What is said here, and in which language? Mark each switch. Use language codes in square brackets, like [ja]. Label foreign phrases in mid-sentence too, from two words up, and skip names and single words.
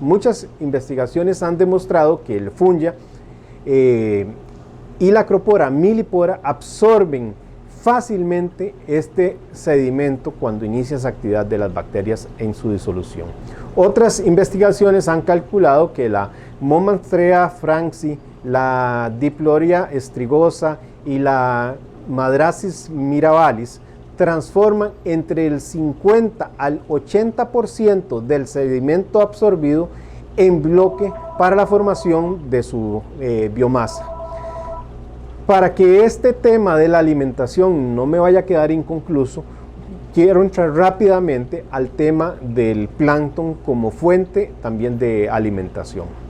[es] Muchas investigaciones han demostrado que el fungia y la Acropora millipora absorben fácilmente este sedimento cuando inicia esa actividad de las bacterias en su disolución. Otras investigaciones han calculado que la Momanthrea franxi, la Diploria strigosa y la Madrasis mirabilis transforman entre el 50 al 80% del sedimento absorbido en bloque para la formación de su biomasa. Para que este tema de la alimentación no me vaya a quedar inconcluso, quiero entrar rápidamente al tema del plancton como fuente también de alimentación.